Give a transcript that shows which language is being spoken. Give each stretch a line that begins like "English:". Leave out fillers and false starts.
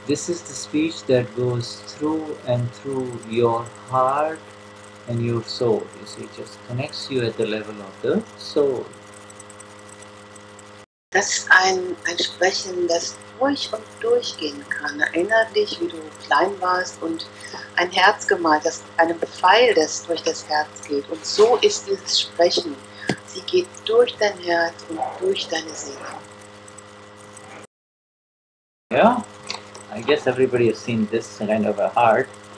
English: This is the speech that goes through and through your heart and your soul. You see, it just connects you at the level of the soul.
German: Das ist ein Sprechen, das durch und durch gehen kann. Erinnere dich, wie du klein warst und ein Herz gemalt hast, einem Pfeil, das durch das Herz geht. Und so ist dieses Sprechen. Sie geht durch dein Herz und durch deine Seele.
English: Yeah, I guess everybody has seen this kind of a heart.